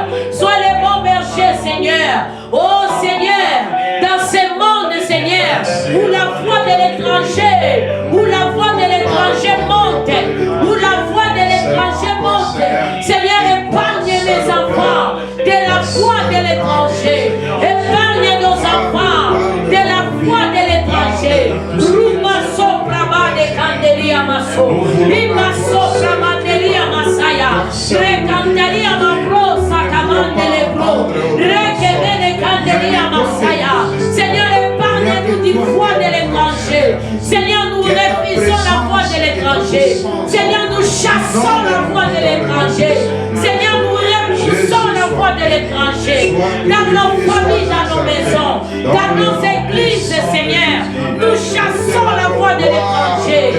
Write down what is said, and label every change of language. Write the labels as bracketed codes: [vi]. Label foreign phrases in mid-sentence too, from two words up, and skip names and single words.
[fr] Sois les bons bergers, Seigneur. Oh Seigneur, dans ce monde, Seigneur, où la voix de l'étranger, où la voix de l'étranger monte, où la voix de l'étranger monte, Seigneur, épargne mes enfants de la voix de l'étranger. Épargne nos enfants de la voix de l'étranger. Ruma sopra de candelia maso. Rima sopra mandelia masaya. Recandelia mabro sacamande lebro. Rekebene candelia masaya. Seigneur, épargne-nous du voix de l'étranger. Seigneur, nous refusons la voix de l'étranger. Seigneur, nous chassons la voix de l'étranger. Seigneur, nous repoussons la voix de l'étranger. Dans nos familles, dans nos maisons, dans nos églises, Seigneur, nous chassons la voix de l'étranger.